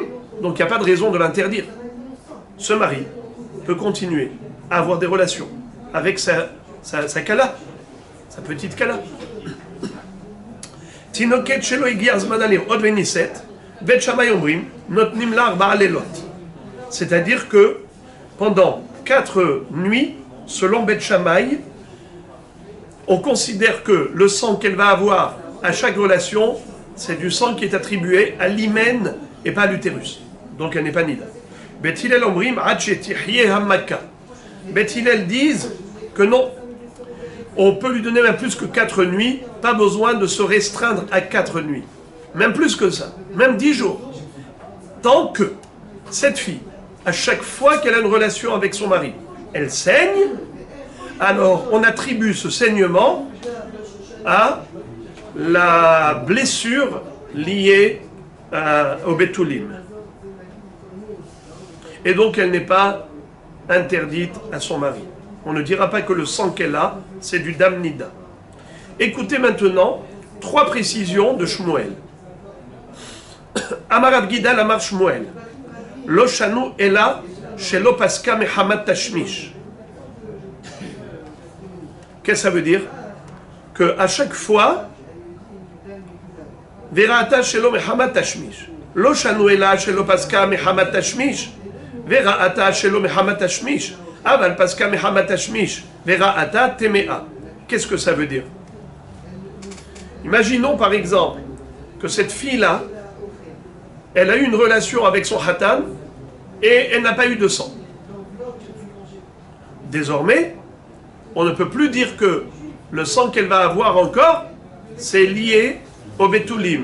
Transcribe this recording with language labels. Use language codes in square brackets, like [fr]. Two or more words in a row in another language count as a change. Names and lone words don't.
[fr] Donc il n'y a pas de raison de l'interdire. Ce mari peut continuer à avoir des relations avec sa kala, sa petite kala. [he] תינוקת שלא הגיע זמן לראות וניסת, בית שמאי אומרים, נותנים לה ארבעה לילות. [fr] C'est-à-dire que pendant 4 nuits, selon Bet Shammai, on considère que le sang qu'elle va avoir à chaque relation, c'est du sang qui est attribué à l'hymen et pas à l'utérus. Donc elle n'est pas nida. [he] בית הלל אומרים עד שתחיה המכה. [fr] Bet Hillel disent que non, on peut lui donner même plus que 4 nuits, pas besoin de se restreindre à 4 nuits. Même plus que ça, même 10 jours. Tant que cette fille, à chaque fois qu'elle a une relation avec son mari, elle saigne, alors on attribue ce saignement à la blessure liée au Betulim. Et donc elle n'est pas interdite à son mari. On ne dira pas que le sang qu'elle a, c'est du [he] דם נידה. [fr] Écoutez maintenant 3 précisions de Shmuel. [he] אמר אבגידא אמר שמואל. לא שנו אלא שלא פסקה מחמת תשמיש. [fr] Qu'est-ce que ça veut dire? Que à chaque fois, [he] וראתה שלא מחמת תשמיש. לא שנו אלא שלא פסקה מחמת תשמיש. וראתה שלא מחמת תשמיש. אבל פסקה מחמת תשמיש. וראתה טמאה. [fr] Qu'est-ce que ça veut dire? Imaginons par exemple que cette fille-là, elle a eu une relation avec son Hatan et elle n'a pas eu de sang. Désormais, on ne peut plus dire que le sang qu'elle va avoir encore, c'est lié au Betulim.